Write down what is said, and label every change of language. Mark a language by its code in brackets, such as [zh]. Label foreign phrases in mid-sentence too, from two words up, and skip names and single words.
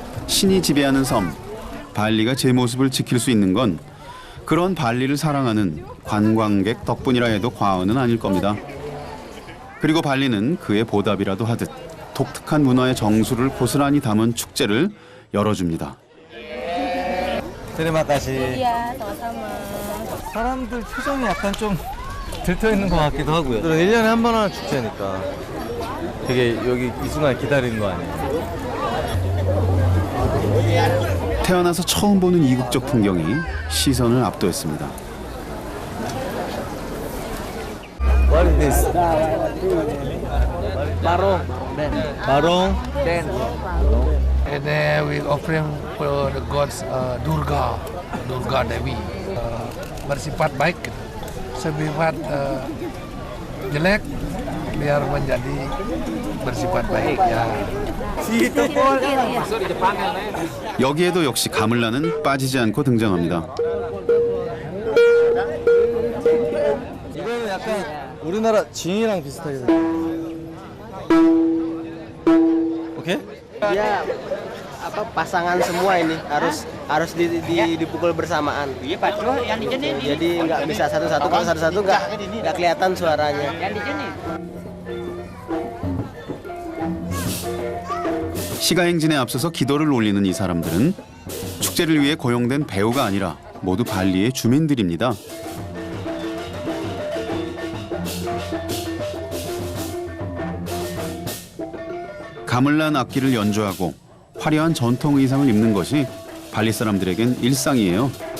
[ko] 신이 지배하는 섬, 발리가 제 모습을 지킬 수 있는 건 그런 발리를 사랑하는 관광객 덕분이라 해도 과언은 아닐 겁니다. 그리고 발리는 그의 보답이라도 하듯 독특한 문화의 정수를 고스란히 담은 축제를 열어줍니다. [id] terima kasih. Iya, sama-sama. [ko] 사람들 표정이 약간 좀 들떠 있는 것 같기도 하고요. 1년에 한 번 하는 축제니까 되게 여기 이 순간 기다리는 거 아니에요? 태어나서 처음 보는 이국적 풍경이 시선을 압도했습니다. [en] What is this? Barong. [ko] 마롱. [en] And then we offering for the gods Durga Dewi. [id] Bersifat baik, bersifat jelek biar menjadi bersifat baik ya. [ko] 여기에도 역시 가물란은 빠지지 않고 등장합니다. 이거는 약간 우리나라 징이랑 비슷하게 생겼어요. 오케이? [id] Dia apa pasangan semua ini harus dipukul bersamaan. Iya Pak, yang dijenin. Jadi nggak bisa satu-satu, kalau satu-satu nggak kelihatan suaranya. Yang dijenin. [ko] 시가행진에 앞서서 기도를 올리는 이 사람들은 축제를 위해 고용된 배우가 아니라 모두 발리의 주민들입니다. 가물란 악기를 연주하고 화려한 전통 의상을 입는 것이 발리 사람들에겐 일상이에요.